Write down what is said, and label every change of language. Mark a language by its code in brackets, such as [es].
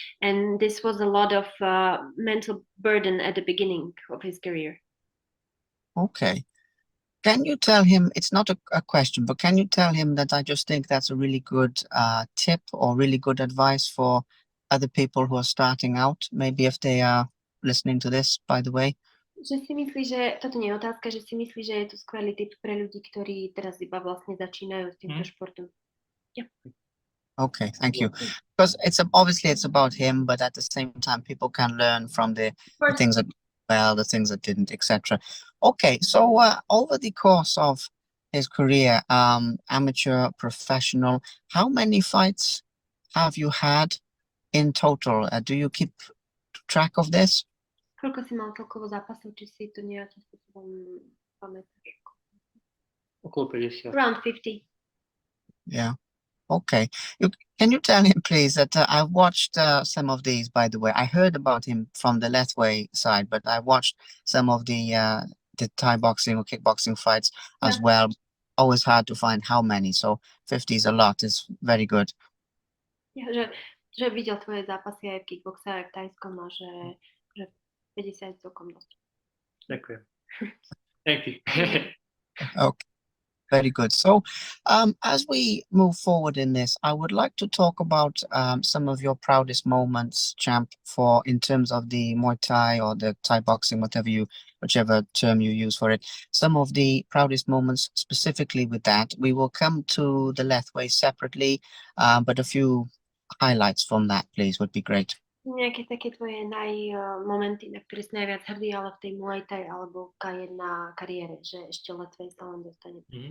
[en] And this was a lot of mental burden at the beginning of his career. Okay. Can you tell him, it's not a question, but can you tell him that I just think that's a really good tip or really good advice for other people who are starting out, maybe if they are listening to this, by the way? [sk] Že si myslí, že toto nie je otázka, že si myslí, že je to skvelý tip pre ľudí, ktorí teraz iba vlastne začínajú s týmto športom. [en] Yeah. Okay, thank you. Because obviously it's about him, but at the same time, people can learn from the things that well, the things that didn't, etc. Okay, so over the course of his career, amateur, professional, how many fights have you had in total? Do you keep track of this? [sk] Koľko si mal celkovo zápasov, či si to nejakým spôsobom pamätáš? Okolo 50. [en] Around 50. Yeah. Okay. Can you tell him, please, that I watched some of these, by the way. I heard about him from the Lethwei side, but I watched some of the Thai boxing or kickboxing fights as well. Always hard to find how many. So 50 is a lot. It's very good. [sk] Ja, že videl tvoje zápasy aj v kickboxe, aj v tajskom, a že 50 je celkom dosť. Ďakujem. [en] Thank you. Okay. Very good. So as we move forward in this, I would like to talk about some of your proudest moments, champ, in terms of the Muay Thai or the Thai boxing, whichever term you use for it. Some of the proudest moments specifically with that. We will come to the Lethwei separately, but a few highlights from that, please, would be great. [sk] Nejaké také tvoje momenty, na ktoré si najviac hrdý, ale v tej Muay Thai alebo K1 kariére, že ešte Lethwei sa len dostane.